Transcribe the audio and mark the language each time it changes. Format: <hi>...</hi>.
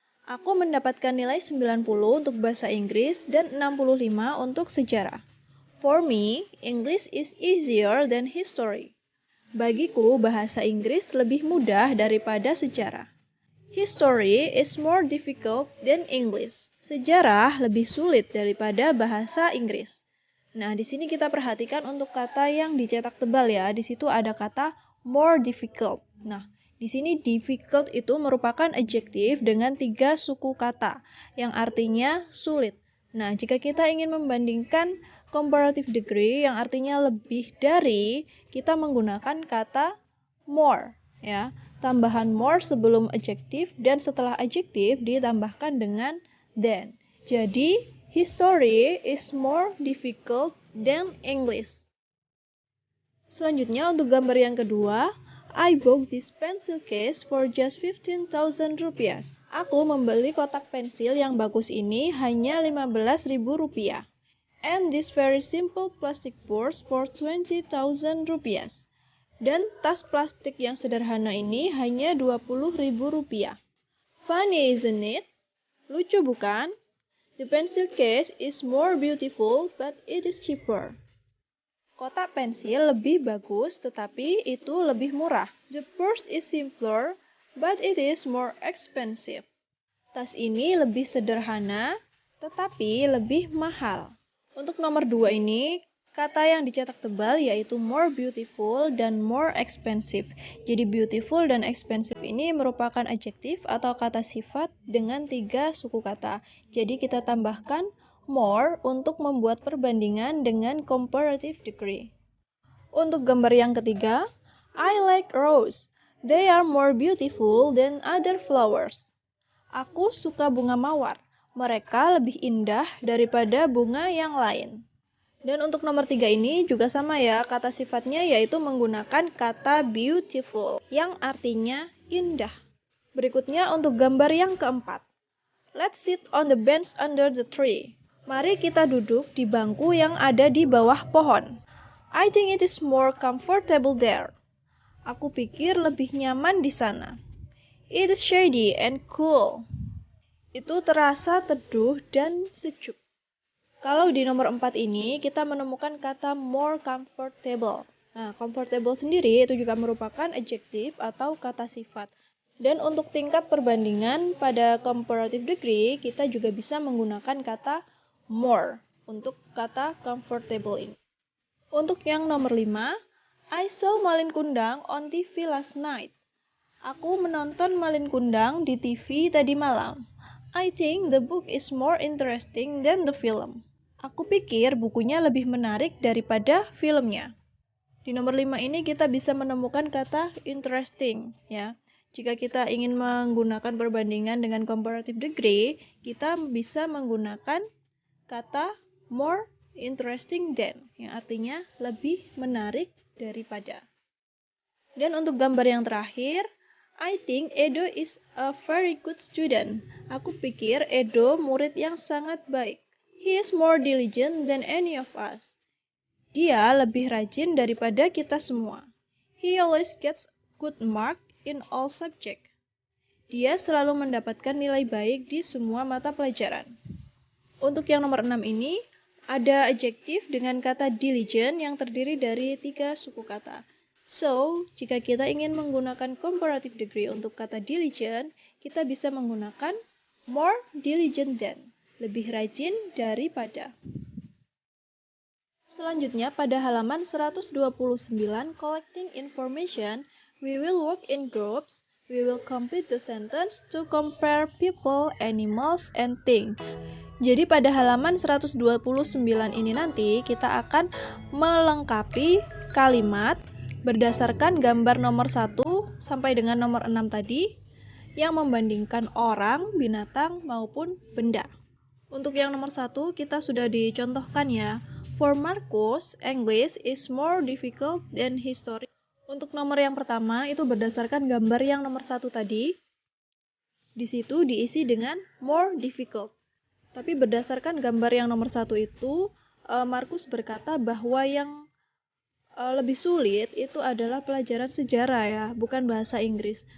<id>Aku mendapatkan nilai 90 untuk bahasa Inggris dan 65 untuk sejarah.</id> <en>For me, English is easier than history.</en> <id>Bagiku, bahasa Inggris lebih mudah daripada sejarah.</id> <en>History is more difficult than English.</en> <id>Sejarah lebih sulit daripada bahasa Inggris. Nah, di sini kita perhatikan untuk kata yang dicetak tebal ya. Di situ ada kata more difficult. Nah, di sini difficult itu merupakan adjektif dengan 3 suku kata yang artinya sulit. Nah, jika kita ingin membandingkan comparative degree yang artinya lebih dari, kita menggunakan kata more ya. Tambahan more sebelum adjektif dan setelah adjektif ditambahkan dengan than.</id> <en>Jadi, history is more difficult than English.</en> <id>Selanjutnya untuk gambar yang kedua,</id> <en>I bought this pencil case for just 15,000 rupiah.</en> <id>Aku membeli kotak pensil yang bagus ini hanya 15.000 rupiah.</id> <en>And this very simple plastic purse for 20,000 rupiah.</en> <id>Dan tas plastik yang sederhana ini hanya 20.000 rupiah.</id> <en>Funny, isn't it?</en> <id>Lucu bukan?</id> <en>The pencil case is more beautiful, but it is cheaper.</en> <id>Kotak pensil lebih bagus, tetapi itu lebih murah.</id> <en>The purse is simpler, but it is more expensive.</en> <id>Tas ini lebih sederhana, tetapi lebih mahal. Untuk nomor 2 ini, kata yang dicetak tebal yaitu more beautiful dan more expensive. Jadi beautiful dan expensive ini merupakan adjektif atau kata sifat dengan 3 suku kata. Jadi kita tambahkan more untuk membuat perbandingan dengan comparative degree. Untuk gambar yang ketiga,</id> <en>I like rose. They are more beautiful than other flowers.</en> <id>Aku suka bunga mawar. Mereka lebih indah daripada bunga yang lain. Dan untuk nomor 3 ini juga sama ya, kata sifatnya yaitu menggunakan kata beautiful yang artinya indah. Berikutnya untuk gambar yang keempat.</id> <en>Let's sit on the bench under the tree.</en> <id>Mari kita duduk di bangku yang ada di bawah pohon.</id> <en>I think it is more comfortable there.</en> <id>Aku pikir lebih nyaman di sana.</id> <en>It is shady and cool.</en> <id>Itu terasa teduh dan sejuk. Kalau di nomor 4 ini, kita menemukan kata more comfortable. Nah, comfortable sendiri itu juga merupakan adjektif atau kata sifat. Dan untuk tingkat perbandingan pada comparative degree, kita juga bisa menggunakan kata more untuk kata comfortable ini. Untuk yang nomor 5,</id> <en>I saw Malin Kundang on TV last night.</en> <id>Aku menonton Malin Kundang di TV tadi malam.</id> <en>I think the book is more interesting than the film.</en> <id>Aku pikir bukunya lebih menarik daripada filmnya. Di nomor 5 ini kita bisa menemukan kata interesting ya. Jika kita ingin menggunakan perbandingan dengan comparative degree, kita bisa menggunakan kata more interesting than, yang artinya lebih menarik daripada. Dan untuk gambar yang terakhir,</id> <en>I think Edo is a very good student.</en> <id>Aku pikir Edo murid yang sangat baik.</id> <en>He is more diligent than any of us.</en> <id>Dia lebih rajin daripada kita semua.</id> <en>He always gets good mark in all subject.</en> <id>Dia selalu mendapatkan nilai baik di semua mata pelajaran. Untuk yang nomor 6 ini, ada adjektif dengan kata diligent yang terdiri dari 3 suku kata. So, jika kita ingin menggunakan comparative degree untuk kata diligent, kita bisa menggunakan more diligent than, lebih rajin daripada. Selanjutnya, pada halaman 129,</id> <en>collecting information, we will work in groups. We will complete the sentence to compare people, animals, and things.</en> <id>Jadi pada halaman 129 ini nanti kita akan melengkapi kalimat berdasarkan gambar nomor 1 sampai dengan nomor 6 tadi yang membandingkan orang, binatang, maupun benda. Untuk yang nomor 1 kita sudah dicontohkan ya.</id> <en>For Marcus, English is more difficult than history.</en> <id>Untuk nomor yang pertama itu berdasarkan gambar yang nomor 1 tadi. Di situ diisi dengan more difficult. Tapi berdasarkan gambar yang nomor 1 itu, Marcus berkata bahwa yang lebih sulit itu adalah pelajaran sejarah ya, bukan bahasa Inggris.</id>